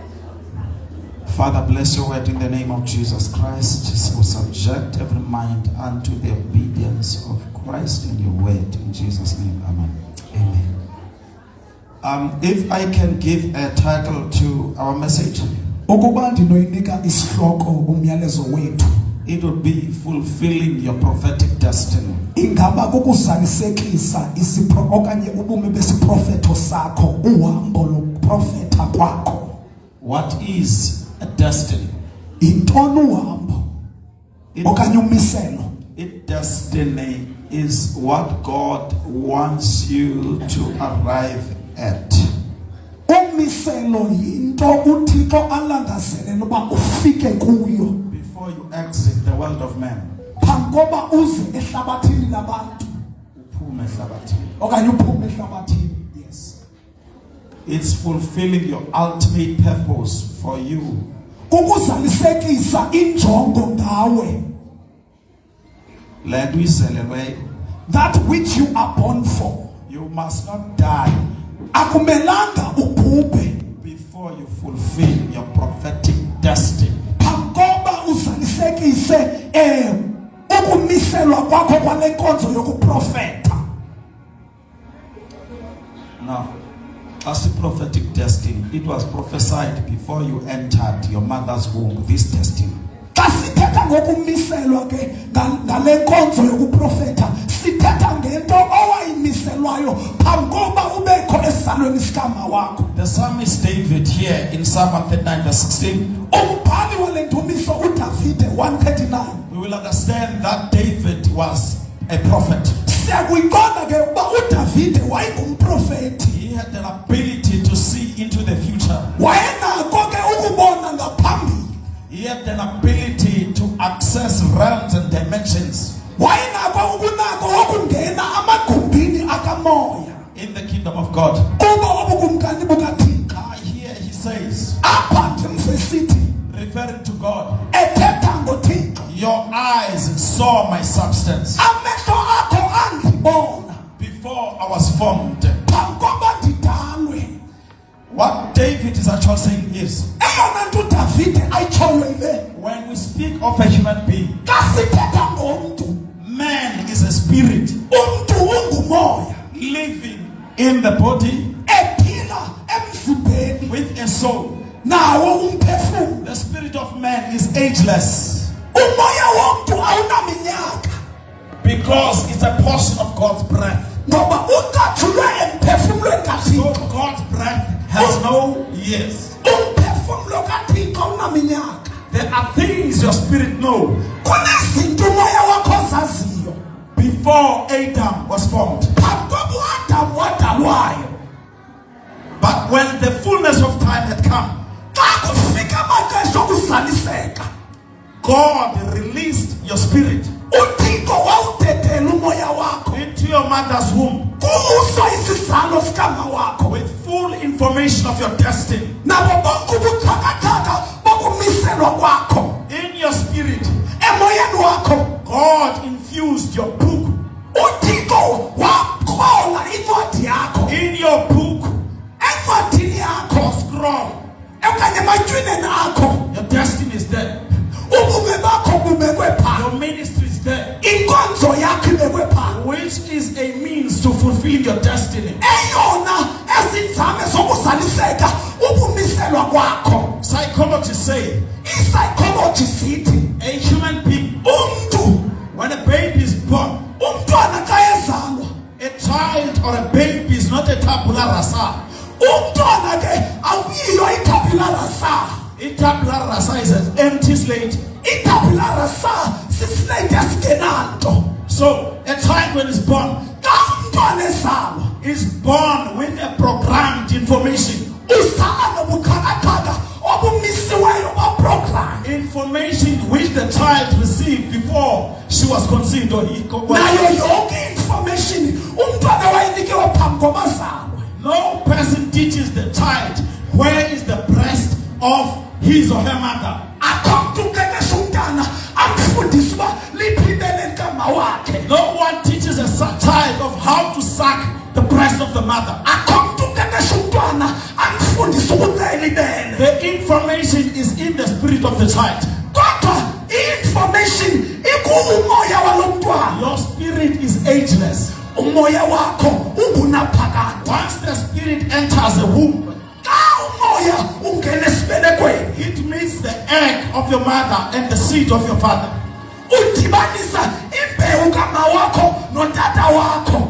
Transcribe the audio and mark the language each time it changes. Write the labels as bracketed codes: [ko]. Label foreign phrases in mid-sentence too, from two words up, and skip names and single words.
[en] Father, bless your word in the name of Jesus Christ. So subject every mind unto the obedience of Christ in your word. In Jesus' name, amen. Amen. If I can give a title to our message, [xh] Ukuba ndinoyinika isihloko umyalezo wethu, [en] it would be fulfilling your prophetic destiny. [xh] ingaba kukuzalisekisa okanye ubume besiprofeto sakho, uhambo loprofeta kwakho. [en] What is a destiny? [xh] Intoni uhambo okanye umiselo? [en] Destiny is what God wants you to arrive at. [xh] Umiselo yinto uThixo alangazelele uba ufike kuyo [en] Before you exit the world of man. [xh] phambi uze ehlabathini labantu Uphume ehlabathini. okanye uphume ehlabathini. [en] Yes. It's fulfilling your ultimate purpose for you. [xh] Kukuzalisekisa injongo ngawe. [en] Let we celebrate. That which you are born for. You must not die [xh] Akumelanga ubhubhe [en] before you fulfill your prophetic destiny. [xh] phambi uzalisekise ukumiselwa kwakho kwale nkonzo yokuprofeta. [en] Now, as the prophetic destiny, it was prophesied before you entered your mother's womb, this destiny. [xh] Xa sithetha ngokumiselwa ke ngale nkonzo yokuprofeta, sithetha ngento owayimiselwayo phambi koba ubekho esalweni sikama wakho. [en] The psalmist David here in Psalm 139 verse 16, [xh] Umbhali wale ndumiso uDavide 139. [en] we will understand that David was a prophet. [xh] Siyakuyiqonda ke uba uDavide wayengumprofeti. [en] He had an ability to see into the future. [xh] Wayenako ke ukubona ngaphambili. [en] He had an ability to access realms and dimensions [xh] Wayenako ukunako okungena amagumbini akamoya. [en] in the kingdom of God. [xh] Kuba obukumkani bukaThixo. [en] Here he says, [xh] Apha ndimsesithi [en] referring to God, [xh] ethetha ngoThixo. [en] your eyes saw my substance [xh] Amehlo akho andibona [en] before I was formed. [xh] phambi koba ndidalwe. [en] What David is actually saying is, [xh] Eyona nto uDavide ayitshoyo yile. [en] when we speak of a human being, [xh] Xa sithetha ngomntu, [en] man is a spirit [xh] umntu ungumoya [en] living in the body [xh] ephila emzimbeni [en] with a soul. [xh] nawo umphefumlo. [en] The spirit of man is ageless [xh] Umoya womntu awunaminyaka [en] because it's a portion of God's breath. [xh] ngoba ucatshulwe emphefumlweni So kaThixo. [en] God's breath has no years. [xh] Umphefumlo kaThixo unaminyaka. [en] There are things your spirit know [xh] Kunezinto umoya wakho zaziyo [en] before Adam was formed. [xh] phambi koba uAdamu wadalwayo. [en] But when the fullness of time had come, [xh] Xa kufika amaxesha okuzaliseka, [en] God released your spirit [xh] uThixo wawudedela umoya wakho [en] into your mother's womb [xh] kuso isizalo sikama wakho [en] with full information of your destiny. [xh] nabo bonke ubuthakathaka bokumiselwa kwakho. [en] In your spirit, [xh] Emoyeni wakho [en] God infused your book. [xh] uThixo waqhola incwadi yakho. [en] In your book, [xh] Encwadini yakho [en] scroll, [xh] okanye ematyineni akho [en] your destiny is there. [xh] ubume bakho bubekwe phaa. [en] Your your destiny. [xh] eyona ezinzame zokuzaliseka ukumiselwa kwakho. [en] Psychologists say [xh] I-psychology sithi [en] a human being, [xh] umntu, [en] when a baby is born, [xh] umntwana xa ezalwa, [en] a child or a baby is not a [la] tabula rasa. [xh] umntwana ke awuyiyo [la] itabula rasa. [en] A [la] tabula rasa [en] is an empty slate. [la] Itabula rasa [xh] sislate esigenanto. [en] So a child when is born [xh] Xa umntwana ezalwa [en] is born with a programmed information. [xh] uzala nobuxhakaxhaka obumisiweyo baprogram. [en] Information which the child received before she was conceived or he [xh] Nayo yonke information umntwana wayinikiwe phambi komazalwa. [en] No person teaches the child where is the breast of his or her mother. [xh] Akho mntu uqeqesha umntana amfundise uba liphibele nkama wakhe. [en] No one teaches a child of how to suck the breast of the mother. [xh] Akho mntu uqeqesha umntwana amfundise ukucela ibele. [en] The information is in the spirit of the child. [xh] Kodwa i-information ikumoya walo mntwana. [en] Your spirit is ageless. [xh] Umoya wakho ungunaphakade. [en] Once the spirit enters a womb, [xh] Xa umoya ungena esibelekweni, [en] it meets the egg of your mother and the seed of your father. [xh] udibanisa imbewu kama wakho notata wakho.